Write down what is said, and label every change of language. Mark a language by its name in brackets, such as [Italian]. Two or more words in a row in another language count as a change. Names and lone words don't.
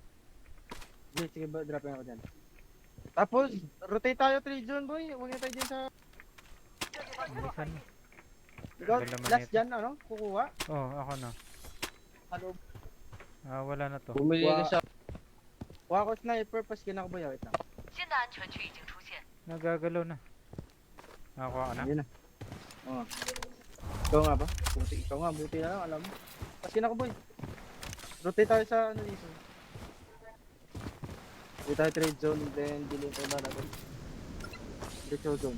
[Filipino] Sige ba, dropping ako dyan. Tapos, rotate tayo 3 zone boy. Huwag na tayo dyan sa... Bilisan mo. Ikaw, Tagal naman last ito. dyan, ano? Kukuha. Ako na. Ano? Wala na to. Bumili ka sa... Kuha ko sniper, pas kinakaboy. Wait lang. [Chinese] 新的安全区已经出现， [Filipino] Nagagalaw na. Nakakuha ka na? Ayun na. Oo. Ikaw nga ba? Ikaw nga, buti na lang, alam mo. Pas kinakaboy. Rotate tayo sa ano dito. Rotate tayo trade zone, then delay tayo ba natin. Retro zone.